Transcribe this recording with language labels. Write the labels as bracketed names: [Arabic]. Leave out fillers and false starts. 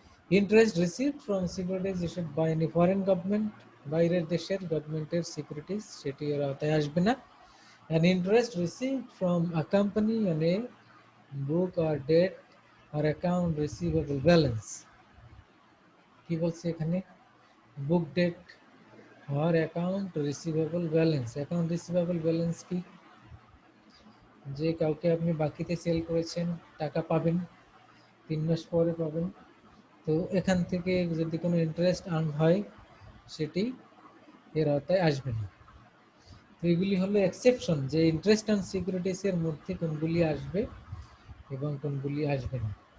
[English] interest received from securities issued by any foreign government, [Bangla] বাইরের দেশের গভর্নমেন্টের সিকিউরিটিজ, সেটি এর আওতায় আসবে না। [English] and interest received from a company on a book or debt or account receivable balance, [Bangla] কি বলছে এখানে? [English] Book debt or account receivable balance. Account receivable balance কি? [Bangla] যে কাউকে আপনি বাকিতে সেল করেছেন, টাকা পাবেন 3 মাস পরে পাবেন, তো এখান থেকে যদি কোনো ইন্টারেস্ট আর্ন হয় সেটি এর আওতায় আসবে না। তো এগুলি হলো এক্সেপশন, যে ইন্টারেস্ট অন সিকিউরিটিস এর মধ্যে কোনগুলি আসবে এবং কোনগুলি আসবে না।